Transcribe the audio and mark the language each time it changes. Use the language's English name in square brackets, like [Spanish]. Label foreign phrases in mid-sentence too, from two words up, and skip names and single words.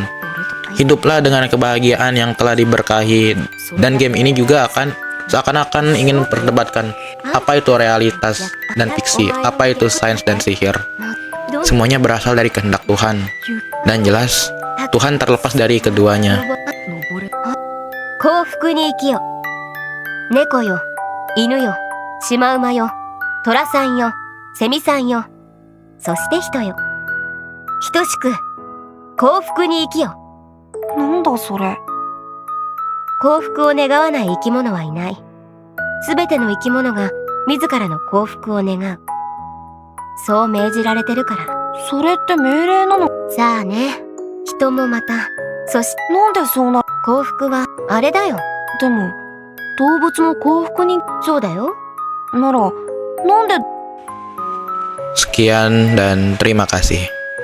[Indonesian] Hiduplah dengan kebahagiaan yang telah diberkahi. Dan game ini juga akan seakan-akan ingin memperdebatkan apa itu realitas dan fiksi, apa itu sains dan sihir. Semuanya berasal dari kehendak Tuhan. Dan jelas, Tuhan terlepas dari keduanya. [Japanese] 幸福に生きよ。猫よ、犬よ、シマウマよ、虎さんよ、セミさんよ、そして人よ。等しく幸福に生きよ。なんだそれ。幸福を願わない生き物はいない。すべての生き物が自らの幸福を願う。そう命じられてるから。それって命令なの。さあね、人もまた、そしてなんでそうな。幸福はあれだよ。でも動物も幸福に。そうだよ。ならなんで。 [Indonesian] Sekian dan terima kasih.